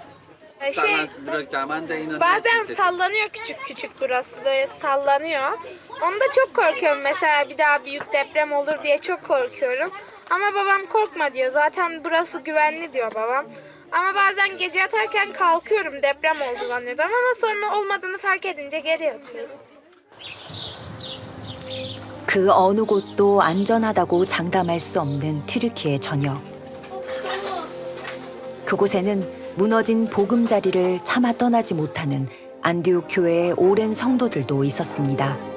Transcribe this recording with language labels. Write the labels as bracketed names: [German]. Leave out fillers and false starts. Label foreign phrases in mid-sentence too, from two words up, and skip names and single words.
[Turkish] Bazen sallanıyor küçük küçük burası böyle sallanıyor. Onda çok korkuyorum mesela bir daha büyük deprem olur diye çok korkuyorum. Ama babam korkma diyor zaten burası güvenli diyor babam. Ama bazen gece yatarken kalkıyorum deprem oldu zannediyorum ama sonra olmadığını fark edince geri yatıyorum. [Korean] 그 어느 곳도 안전하다고 장담할 수 없는 튀르키예 전역. 그곳에는 무너진 보금자리를 차마 떠나지 못하는 안디옥 교회의 오랜 성도들도 있었습니다.